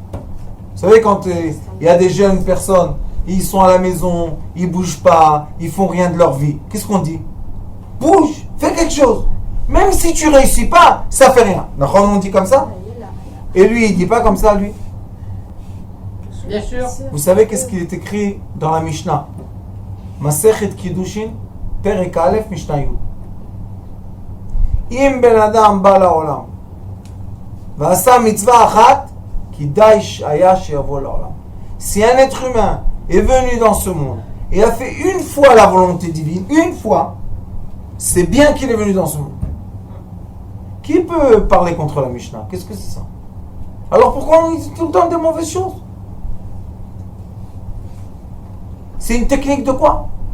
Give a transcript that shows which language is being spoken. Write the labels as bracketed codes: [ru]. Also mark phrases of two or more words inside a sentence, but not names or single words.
[fr] Vous savez, quand il y a des jeunes personnes, ils sont à la maison, ils bougent pas, ils font rien de leur vie. Qu'est-ce qu'on dit? Bouge, fais quelque chose. Même si tu réussis pas, ça fait rien. On dit comme ça? Et lui, il dit pas comme ça, lui. Bien sûr. Vous savez qu'est-ce qu'il est écrit dans la Mishnah? [he] מסכת קידושין, פרק א', משנה י. אם בן אדם בא לעולם, ועשה מצווה אחת, כדאי היה שיבוא לעולם. [fr] Si un être humain est venu dans ce monde et a fait une fois la volonté divine, une fois, c'est bien qu'il est venu dans ce monde. Qui peut parler contre la Mishnah? Qu'est-ce que c'est ça? Alors pourquoi on dit tout le temps des mauvaises choses? C'est une technique de quoi?